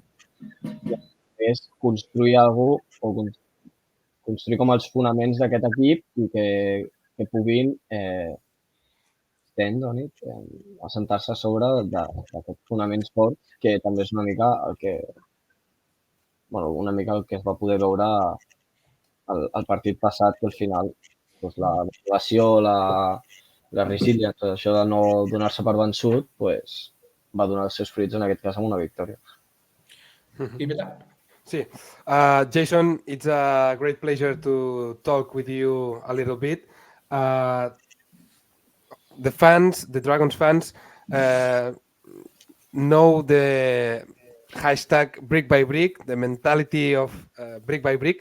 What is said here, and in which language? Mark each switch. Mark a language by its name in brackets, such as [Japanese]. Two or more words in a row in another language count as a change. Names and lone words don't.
[Catalan] És construir alguna cosa o construir com els fonaments d'aquest equip i que puguin assentar-se a sobre d'aquests fonaments forts, que també és una mica el que es va poder veure al partit passat, que al final doncs, la motivació, la resiliència, això de no donar-se per vençut, doncs, va donar els seus fruits en aquest cas amb una victòria. Sí. [English] Jason, it's a great pleasure to talk with you a little bit. The fans, the Dragons fans, know the hashtag Brick by Brick, the mentality of Brick by Brick.